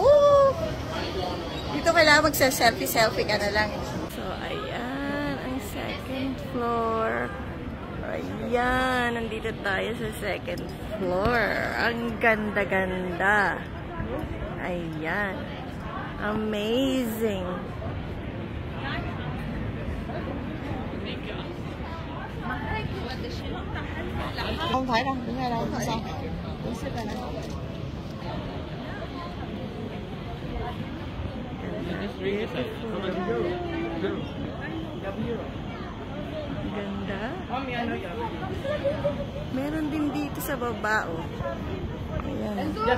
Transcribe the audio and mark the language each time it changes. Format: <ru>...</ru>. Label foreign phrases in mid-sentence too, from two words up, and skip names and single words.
<tl>Dito kailangan magsa-selfie ka na lang. So, ayan, ang</tl> <en>second floor.</en> <tl>Ayan, nandito tayo sa</tl> <en>second floor.</en> <tl>Ang ganda-ganda. Ayan. Amazing.</tl> <vi>Không phải đâu, đứng ngay đâu, không sao. Đứng xếp đây này.</vi> <tl>Ganda. Meron din dito sa baba, oh. Ayan.</tl>